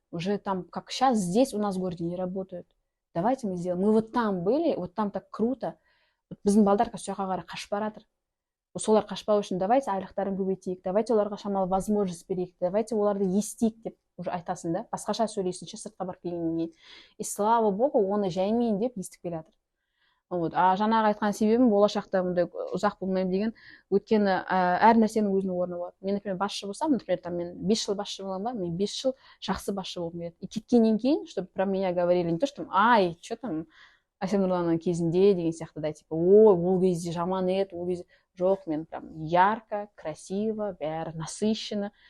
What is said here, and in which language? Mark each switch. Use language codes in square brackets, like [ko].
[ru] Уже там, как сейчас здесь у нас в городе не работают. Давайте мы сделаем. Мы вот там были, вот там так круто. [kk] Біздің балдар қазір сояққа қарай қашып бара жатыр. Солар қашпау үшін давайте айлықтарын көбейтейік, давайте оларға шамалы возможность берейік, давайте оларды естейік деп уже айтасың да, басқаша сөйлейсің ше сыртқа барып келгеннен кейін. И слава богу, оны жаймен деп естіп келе жатыр. Вот. Жаңағы айтқан себебім болашақта мұндай ұзақ болмаймын деген, өйткені әр нәрсенің өзінің орны болады. Мен, например, басшы болсам, например, там мен 5 жыл басшы боламын ба, мен 5 жыл жақсы басшы болғым келеді. И кеткеннен кейін, чтобы про меня говорили не то, что ай, что там Әсем Нұрланның кезінде деген сияқты да, типа, ой, ол кезде жаман еді, ол кезде жоқ, мен прям ярко, красиво, бәрі насыщенно.